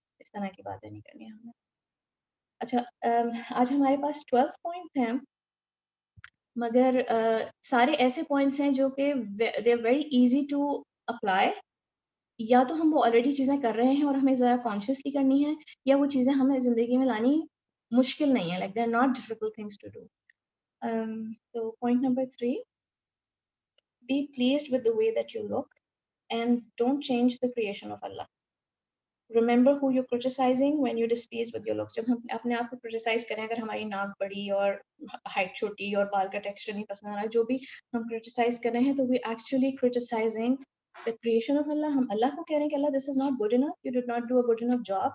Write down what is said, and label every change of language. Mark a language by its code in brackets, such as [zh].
[ur] اس طرح کی باتیں نہیں کرنی ہمیں. اچھا, آج ہمارے پاس 12 پوائنٹس ہیں, مگر سارے ایسے پوائنٹس ہیں جو کہ [en] They are very easy to apply. [ur] یا تو ہم وہ آلریڈی چیزیں کر رہے ہیں اور ہمیں ذرا کانشیسلی کرنی ہے, یا وہ چیزیں ہمیں زندگی میں لانی مشکل نہیں ہے, [en] Like they are not difficult things to do. [ur] تو point number 3, [en] be pleased with the way that you look and don't change the creation of Allah. Remember who you're criticizing when you're displeased with your looks. [ur] جب ہم اپنے آپ کو criticize کریں, اگر ہماری ناک بڑی اور ہائٹ چھوٹی اور بال کا ٹیکسچر نہیں پسند آ رہا, جو بھی ہم criticize کر رہے ہیں تو [en] we actually criticizing the creation of Allah. [ur] ہم اللہ کو کہہ رہے ہیں کہ اللہ [en] this is not good enough, you did not do a good enough job.